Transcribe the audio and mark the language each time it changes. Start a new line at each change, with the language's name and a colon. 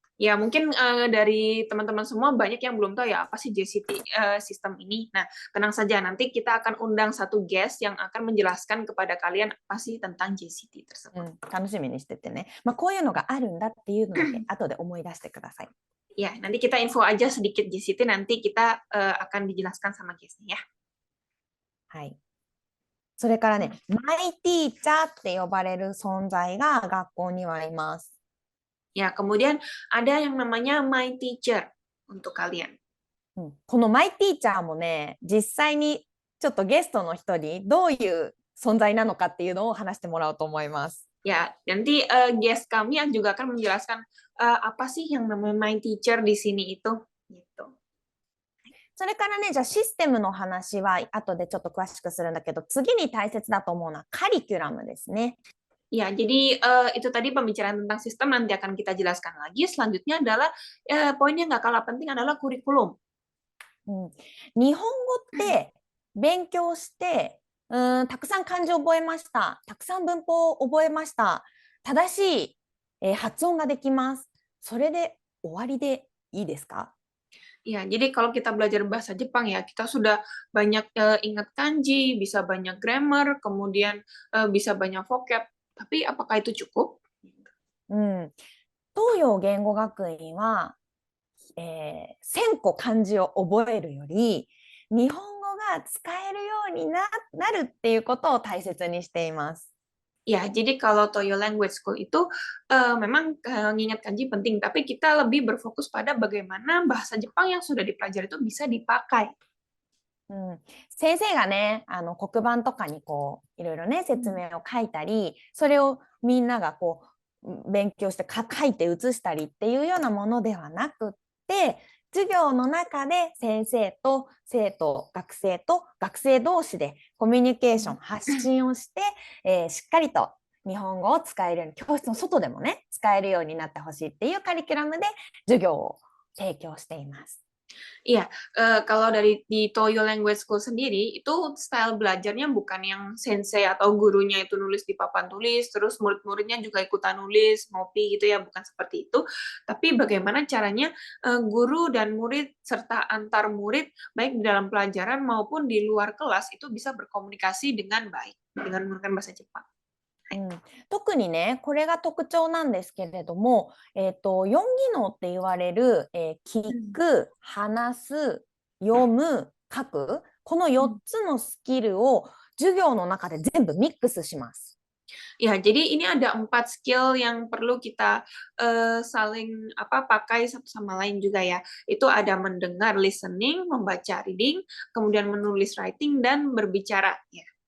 Indonesian: Ya, mungkin dari teman-teman semua banyak yang belum tahu ya apa sih JCT sistem ini. Nah, tenang saja, nanti kita akan undang satu guest yang akan menjelaskan kepada kalian apa sih tentang JCT tersebut.
Japanese: 楽しみにしててね。こういうのがあるんだっていうのだけ後で思い出してください。
Indonesian: Ya, nanti kita info aja sedikit JCT, nanti kita akan dijelaskan sama guestnya ya.
Japanese: はい。それからね、マイティーチャーって呼ばれる存在が学校にはいます。
Indonesian: Ya, kemudian ada yang namanya my teacher untuk kalian.
Japanese: このマイティーチャーもね、実際にちょっとゲストの人にどういう存在なのかっていうのを話してもらおうと思います。
Indonesian: Ya, nanti guest kami yang juga akan menjelaskan apa sih yang namanya My Teacher di sini itu. Gitu.
Japanese: それからね、じゃあシステムの話は後でちょっと詳しくするんだけど、次に大切だと思うのはカリキュラムですね。
Indonesian: Ya, jadi itu tadi pembicaraan tentang sistem nanti akan kita jelaskan lagi. Selanjutnya adalah poin yang nggak kalah penting adalah kurikulum.
Japanese: 日本語って勉強して、たくさん漢字を覚えました。たくさん文法を覚えました。正しい、発音ができます。それで終わりでいいですか？
Indonesian: Ya, jadi kalau kita belajar bahasa Jepang ya, kita sudah banyak ingat kanji, bisa banyak grammar, kemudian bisa banyak vocab. Tapi apakah itu cukup?
Japanese: 東洋言語学院は、1000個漢字を覚えるより、日本語が使えるようになるっていうことを大切にしています。
Indonesian: Ya, jadi kalau Toyo Language School itu memang mengingat kanji penting, tapi kita lebih berfokus pada bagaimana bahasa Jepang yang sudah dipelajari itu bisa dipakai.
Japanese: 先生がね、黒板とかにこういろいろね説明を書いたり、それをみんながこう勉強して書いて写したりっていうようなものではなくって、授業の中で先生と生徒、学生と学生同士でコミュニケーション、発信をして、しっかりと日本語を使えるように、教室の外でもね使えるようになってほしいっていうカリキュラムで授業を提供しています。
Indonesian: Iya, kalau di Toyo Language School sendiri, itu style belajarnya bukan yang sensei atau gurunya itu nulis di papan tulis, terus murid-muridnya juga ikutan nulis, ngopi gitu ya, bukan seperti itu. Tapi bagaimana caranya guru dan murid serta antar murid, baik di dalam pelajaran maupun di luar kelas, itu bisa berkomunikasi dengan baik, dengan menggunakan bahasa Jepang.
Japanese: 特にね、これが特徴なんですけれども、4技能って言われる、聞く、話す、読む、書く、この4つのスキルを授業の中で全部ミックスします。
Indonesian: Ya, jadi ini ada 4 skill yang perlu kita saling pakai satu sama lain juga ya. Itu ada mendengar listening, membaca reading, kemudian menulis writing dan berbicara ya.